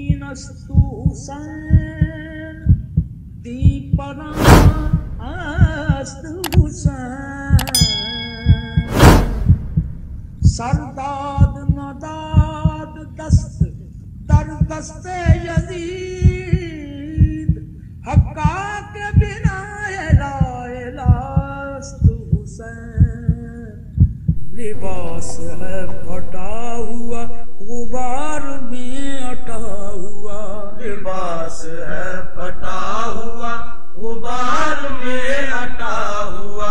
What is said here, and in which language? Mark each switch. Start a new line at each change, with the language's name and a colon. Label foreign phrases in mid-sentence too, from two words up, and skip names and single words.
Persian: است حسین دی پناه است حسین سرداد نداد دست در دست یزید حقا کے بنا لا الہ است حسین
Urdu: لباس ہے پھٹا ہوا غبار میں اٹا ہوا لباس ہے پھٹا ہوا غبار میں اٹا ہوا